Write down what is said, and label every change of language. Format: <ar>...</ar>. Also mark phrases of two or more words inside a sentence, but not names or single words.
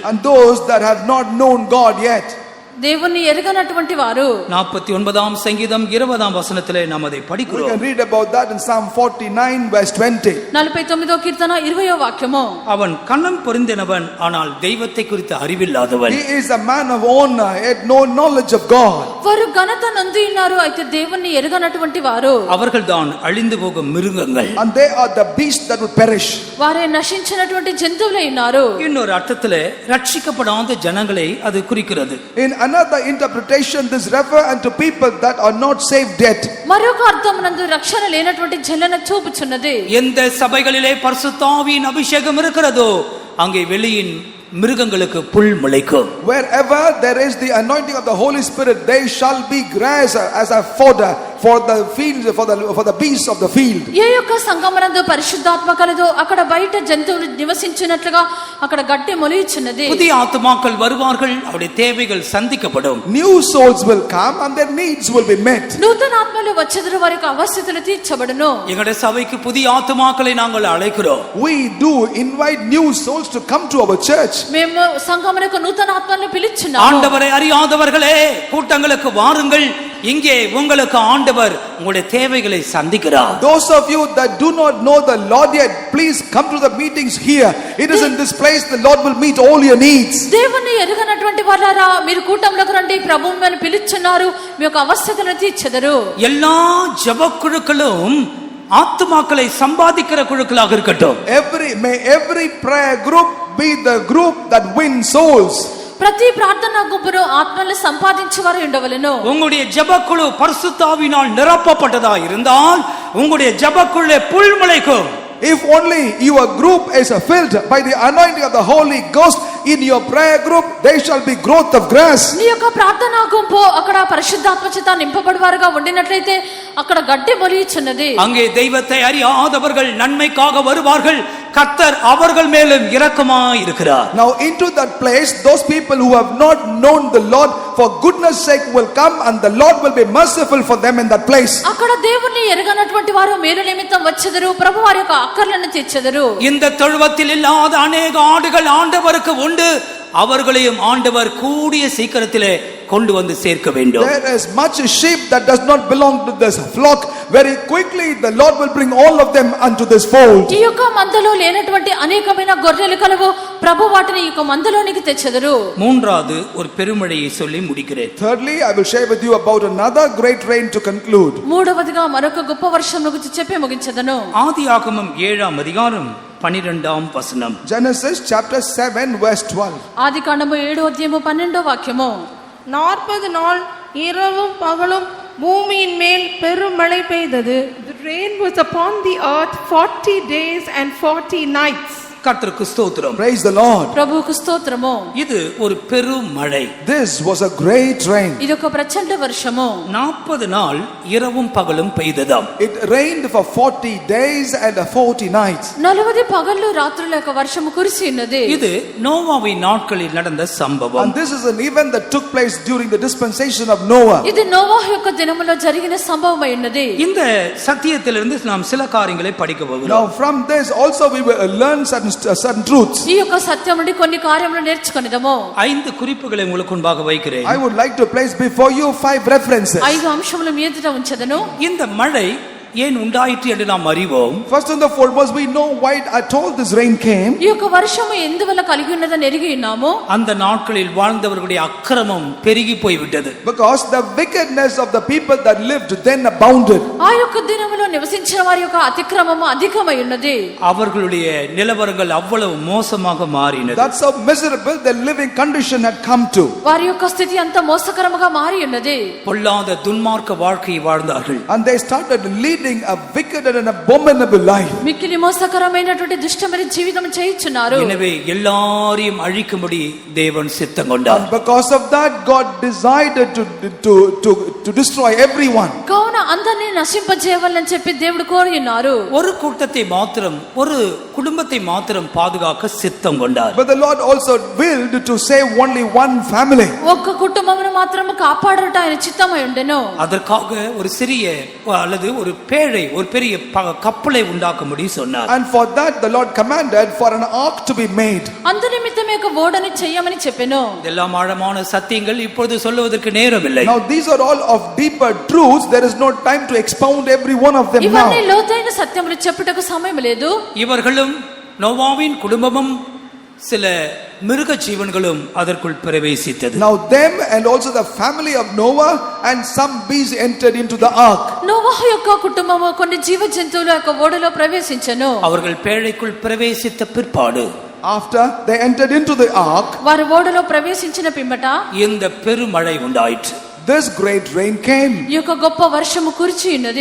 <en>And those that have not known God yet.</en> <te>దేవుణ్ణి ఎరగనటువంటి వారు.</te> <ta>49ஆம் சங்கீதம் 20ஆம் வசனத்திலே நாம் அதை</ta> <en>We</en> <ta>படிக்கிறோம்.</ta> <en>can read about that in Psalm 49 verse 20.</en> <te>49వ కీర్తన 20వ వాక్యము.</te> <ta>அவன் கண்ணம் பொருந்தினவன், ஆனால் தெய்வத்தை குறித்து அறிவில்லாதவன்.</ta> <en>He is a man of honor, yet no knowledge of God.</en> <te>వారు ఘనత నొంది ఉన్నారు, అయితే దేవుణ్ణి ఎరగనటువంటి వారు.</te> <ta>அவர்கள்தான் அழிந்து போகும் மிருகங்கள்.</ta> <en>And they are the beasts that will perish.</en> <te>వారే నశించినటువంటి జంతువులై ఉన్నారు.</te> <ta>இன்னொரு அர்த்தத்திலே ரட்சிக்கப்படாத ஜனங்களை அது குறிக்கிறது.</ta> <en>In another interpretation, this refer unto people that are not saved yet.</en> <te>మరొక అర్థమునందు రక్షణ లేనటువంటి జనులను చూపుచున్నది.</te> <ta>எந்த சபைகளிலே பரிசுத்த ஆவியின் அபிஷேகம் இருக்கிறதோ அங்கே வெளியின் மிருகங்களுக்கு புல் முளைக்கும்.</ta> <en>Wherever there is the anointing of the Holy Spirit, they shall be grass as a fodder for the fields, for the beasts of the field.</en> <te>ఏ యొక్క సంగమనందు పరిశుద్ధాత్మ కలదో అక్కడ బయట జంతువులు నివసించినట్లుగా అక్కడ గడ్డి మొలియుచున్నది.</te> <ta>புதிய ஆத்துமாக்கள் வருவார்கள், அவருடைய தேவைகள் சந்திக்கப்படும்.</ta> <en>New souls will come and their needs will be met.</en> <te>నూతన ఆత్మలు వచ్చెదరు, వారి యొక్క అవసరతలు తీర్చబడును.</te> <ta>எங்களுடைய சபைக்கு புதிய ஆத்துமாக்களை நாங்கள் அழைக்கிறோம்.</ta> <en>We do invite new souls to come to our church.</en> <te>మేము సంఘమునకు నూతన ఆత్మలను పిలుచున్నాము.</te> <ta>ஆண்டவரை அறியாதவர்களே கூட்டங்களுக்கு வாருங்கள், இங்கே உங்களுக்கு ஆண்டவர் உங்களுடைய தேவைகளை சந்திக்கிறார்.</ta> <en>Those of you that do not know the Lord yet, please come to the meetings here. It is in this place the Lord will meet all your needs.</en> <te>దేవుని ఎరుగనటువంటి వారారా, మీరు కూటంలోకి రండి, ప్రభువు మిమ్మల్ని పిలుచున్నారు, మీ యొక్క అవసరతలను తీర్చెదరు.</te> <ta>எல்லா ஜெபக்குழுக்களும் ஆத்துமாக்களை சம்பாதிக்கிற குழுக்களாக இருக்கட்டும்.</ta> <en>May every prayer group be the group that wins souls.</en> <te>ప్రతి ప్రార్థనా గుంపును ఆత్మలను సంపాదించేవారు ఉండవలెను.</te> <ta>உங்களுடைய ஜெபக்குழு பரிசுத்த ஆவியினால் நிரப்பப்பட்டதா இருந்தால் உங்களுடைய ஜெபக்குழுவே புல் முளைக்கும்.</ta> <en>If only your group is filled by the anointing of the Holy Ghost, in your prayer group there shall be growth of grass.</en> <te>నీ యొక్క ప్రార్థనా గుంపు అక్కడ పరిశుద్ధాత్మ చేత నింపబడివారుగా ఉండినట్లయితే అక్కడ గడ్డి మొలియుచున్నది.</te> <ta>அங்கே தெய்வத்தை அறியாதவர்கள் நன்மைக்காக வருவார்கள், கர்த்தர் அவர்கள் மேலும் இரக்கமாய் இருக்கிறார்.</ta> <en>Now into that place those people who have not known the Lord for goodness sake will come, and the Lord will be merciful for them in that place.</en> <te>అక్కడ దేవుణ్ణి ఎరగనటువంటి వారు మేలు నిమిత్తం వచ్చెదరు, ప్రభు వారి యొక్క అక్కర్లను తీర్చెదరు.</te> <ta>இந்த தொழுவத்தில் இல்லாத அநேக ஆடுகள் ஆண்டவருக்கு உண்டு, அவர்களையும் ஆண்டவர் கூடிய சீக்கிரத்திலே கொண்டு வந்து சேர்க்க வேண்டும்.</ta> <en>There is much sheep that does not belong to this flock. Very quickly the Lord will bring all of them unto this fold.</en> <te>ఈ యొక్క మందలో లేనటువంటి అనేకమైన గొర్రెలు కలవు, ప్రభు వాటిని ఈ యొక్క మందలోనికి తెచ్చెదరు.</te> <ta>மூன்றாவது ஒரு பெருமழையை சொல்லி முடிக்கிறேன்.</ta> <en>Thirdly, I will share with you about another great rain to conclude.</en> <te>మూడవదిగా మరొక గొప్ప వర్షం గురించి చెప్పి ముగించెదను.</te> <ta>ஆதியாகமம் 7ஆம் அதிகாரம் 12ஆம் வசனம்.</ta> <en>Genesis chapter 7 verse 12.</en> <te>ఆదికాండము 7వ అధ్యాయము 12వ వాక్యము.</te> <ta>40 நாள் இரவும் பகலும் பூமியின் மேல் பெருமழை பெய்தது.</ta> <en>The rain was upon the earth 40 days and 40 nights.</en> <ta>கர்த்தருக்கு ஸ்தோத்திரம்.</ta> <en>Praise the Lord.</en> <te>ప్రభువుకు స్తోత్రము.</te> <ta>இது ஒரு பெரும் மழை.</ta> <en>This was a great rain.</en> <te>ఇదొక ప్రచండ వర్షము.</te> <ta>40 நாள் இரவும் பகலும் பெய்ததாம்.</ta> <en>It rained for 40 days and 40 nights.</en> <te>40 పగళ్ళు రాత్రుల యొక్క వర్షము కురిసి ఉన్నది.</te> <ta>இது நோவாவின் நாட்களில் நடந்த சம்பவம்.</ta> <en>And this is an event that took place during the dispensation of Noah.</en> <te>ఇది నోవాహు యొక్క దినములో జరిగిన సంభవమై ఉన్నది.</te> <ta>இந்த సత్యத்திலிருந்து நாம் சில காரியங்களை படிக்க போகிறோம்.</ta> <en>Now from this also we will learn certain truths.</en> <te>ఈ యొక్క సత్యం నుండి కొన్ని కార్యములు నేర్చుకొనిదము.</te> <ta>5 குறிப்புகளை உங்களுக்கு முன்பாக வைக்கிறேன்.</ta> <en>I would like to place before you 5 references.</en> <te>5 అంశములు మీ ఎదుట ఉంచెదను.</te> <ta>இந்த மழை ஏன் உண்டாயிற்று என்று நாம் அறிவோம்.</ta> <en>First and the foremost, we know why at all this rain came.</en> <te>ఈ యొక్క వర్షము ఎందువల్ల కలిగి ఉన్నదని ఎరిగి ఉన్నాము.</te> <ta>அந்த நாட்களில் வாழ்ந்தவர்களுடைய அக்கிரமம் பெருகி போய்விட்டது.</ta> <en>Because the wickedness of the people that lived then abounded.</en> <te>ఆ యొక్క దినములో నివసించిన వారి యొక్క అతిక్రమము అధికమై ఉన్నది.</te> <ta>அவர்களுடைய நிலவரங்கள் அவ்வளவு மோசமாக மாறினது.</ta> <en>That's how miserable their living condition had come to.</en> <te>వారి యొక్క స్థితి అంత మోసకరముగా మారి ఉన్నది.</te> <ta>பொல்லாத துன்மார்க்க வாழ்க்கையை வாழ்ந்தார்கள்.</ta> <en>And they started leading a wicked and an abominable life.</en> <te>మిక్కిలి మోసకరమైనటువంటి దుష్టమైన జీవితం చేయుచున్నారు.</te> <ta>எனவே எல்லாரையும் அழிக்கும்படி தேவன் சித்தம் கொண்டார்.</ta> <en>And because of that, God decided to destroy everyone.</en> <te>కావున అందరినీ నశింపజేయాలని చెప్పి దేవుడు కోరి ఉన్నారు.</te> <ta>ஒரு கூட்டத்தை மாத்திரம் ஒரு குடும்பத்தை மாத்திரம் பாதுகாக்க சித்தம் கொண்டார்.</ta> <en>But the Lord also willed to save only one family.</en> <te>ఒక్క కుటుంబమును మాత్రము కాపాడుట ఆయన చిత్తమై ఉండెను.</te> <ta>அதற்காக ஒரு சிறிய அல்லது ஒரு பேழை ஒரு பெரிய கப்பலை உண்டாக்கும்படி சொன்னார்.</ta> <en>And for that the Lord commanded for an ark to be made.</en> <te>అందు నిమిత్తమే ఒక ఓడని చేయమని చెప్పెను.</te> <ta>இதெல்லாம் ஆழமான சத்தியங்கள் இப்பொழுது சொல்லுவதற்கு நேரமில்லை.</ta> <en>Now these are all of deeper truths. There is no time to expound every one of them now.</en> <te>ఇవన్నీ లోతైన సత్యములు చెప్పుటకు సమయం లేదు.</te> <ta>இவர்களும் நோவாவின் குடும்பமும் சில மிருக ஜீவன்களும் அதற்குள் பிரவேசித்தது.</ta> <en>Now them and also the family of Noah and some beasts entered into the ark.</en> <te>నోవహు యొక్క కుటుంబము కొన్ని జీవ జంతువుల యొక్క ఓడలో ప్రవేశించెను.</te> <ta>அவர்கள் பேழைக்குள் பிரவேசித்த பிற்பாடு</ta> <en>After they entered into the ark,</en> <te>వారు ఓడలో ప్రవేశించిన పిమ్మట</te> <ta>இந்த பெருமழை உண்டாயிற்று.</ta> <en>this great rain came.</en> <te>ఈ యొక్క గొప్ప వర్షము కురిచి ఉన్నది.</te>